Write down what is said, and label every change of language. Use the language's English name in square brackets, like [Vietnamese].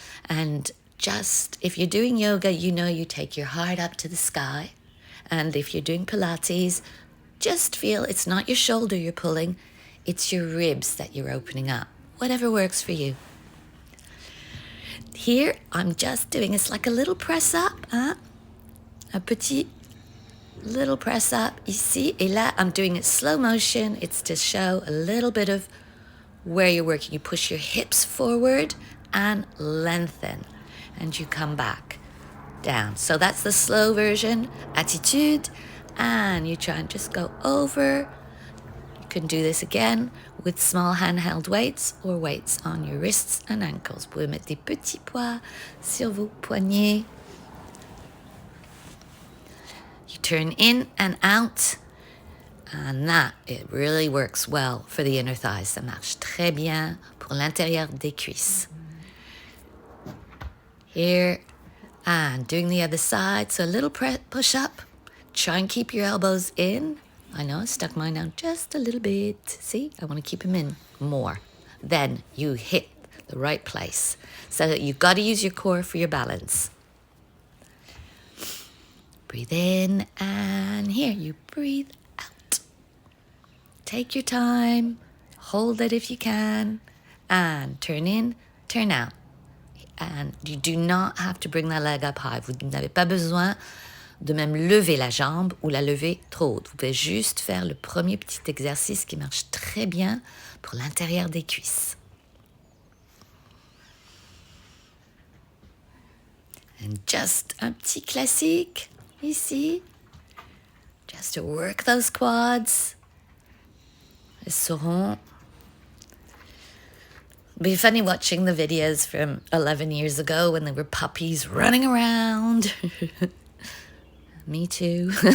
[English] And just, if you're doing yoga, you know you take your heart up to the sky. And if you're doing Pilates, just feel it's not your shoulder you're pulling, it's your ribs that you're opening up. Whatever works for you. Here, I'm just doing, it's like a little press up, hein? [French] Un petit [English] little press up [French] ici. Et là, [English] I'm doing it slow motion. It's to show a little bit of where you're working. You push your hips forward and lengthen. And you come back down. So that's the slow version, attitude. And you try and just go over. You can do this again with small handheld weights or weights on your wrists and ankles. [French] Vous pouvez mettre des petits poids sur vos poignets. [English] You turn in and out. And that, it really works well for the inner thighs. [French] Ça marche très bien pour l'intérieur des cuisses. [English] Here, and doing the other side. So a little push up. Try and keep your elbows in. I know I stuck mine out just a little bit. See, I want to keep them in more. Then you hit the right place. So you've got to use your core for your balance. Breathe in, and here you breathe out. Take your time. Hold it if you can. And turn in, turn out. And you do not have to bring that leg up high. [French] Vous n'avez pas besoin de même lever la jambe ou la lever trop haute. Vous pouvez juste faire le premier petit exercice qui marche très bien pour l'intérieur des cuisses. [English] And just [French] un petit classique ici. [English] Just to work those quads. [French] Elles seront. [English] It'd be funny watching the videos from 11 years ago when they were puppies running around. Me too.